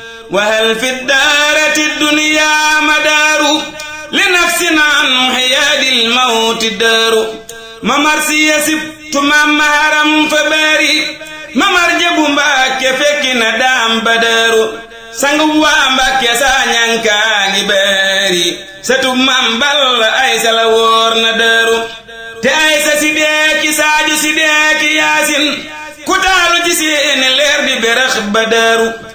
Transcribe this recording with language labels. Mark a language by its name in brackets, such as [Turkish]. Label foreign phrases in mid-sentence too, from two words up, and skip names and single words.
[Arabic] وهل في الدارة الدنيا مدار لنفس عن حياد الموت دار؟ [Wolof] Ma mar si yasib tu Maam Maharam fa bari, Ma mar Jabu Mbàkke fekki na daam ba daaru. Sangu waa Mbàkke saa ñankaa ngi bari, sëtu Maam Balla Aysa la wóor na daaru. Te Aysa si deeki Saaju si deeki Yaasin, ku taalu ci seeni leer di berax ba daaru.